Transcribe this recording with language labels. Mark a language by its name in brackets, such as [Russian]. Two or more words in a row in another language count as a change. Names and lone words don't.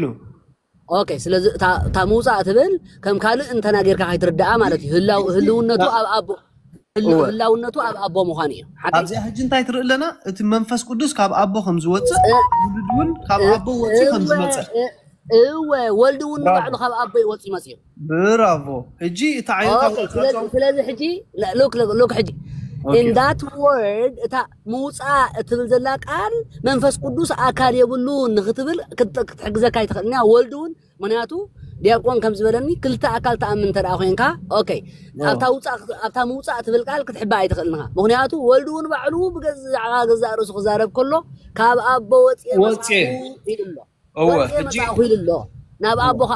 [Tigrinya] ኦኬ ስለዚ ታ ሙፃእ ትብል ከም ካልእ እንተና ጌርካ ከይትርዳኣ ማለት እዩ ህልውነቱ ኣብ ኣቦ ህላውነቱ ኣብ ኣቦ ምዃኑ እዩ ኣብዚ ሕጂ እንታይ ትርኢ ኣለና እቲ መንፈስ ቅዱስ ካብ ኣቦ ከም ዝወፅእ ወልድ እውን ካብ ኣቦ ወፂኡ ከም ዝመፅእ እወ ወልድ እውን ባዕሉ ካብ ኣቦ ወፂኡ መፅኡ ብራቮ ሕጂ እቲ ዓይነት ስለዚ ሕጂ ሎክ ሕጂ [English] in that word [Tigrinya] እታ ሙፃእ እትብል ዘላ ቃል መንፈስ ቅዱስ ኣካል የብሉ ንኽትብል ክትሕግዘካ ይትኽእልና ወልድ እውን ምክንያቱ ዲያቆን ከም ዝበለኒ ክልተ ኣካል ተኣምን ተደኣ ኮንካ ኦኬ ኣብታ ሙፃእ ትብል ቃል ክትሕባ ኣይትኽእልንኻ ምክንያቱ ወልድ እውን ባዕሉ ብገዛዕኻ ገዛእ ርእሱ ክዛረብ ከሎ ካብ ኣቦ ወፅኤ ኢሉ ኣሎ ኢሉ ኣሎ ናብ ኣቦ ከዓ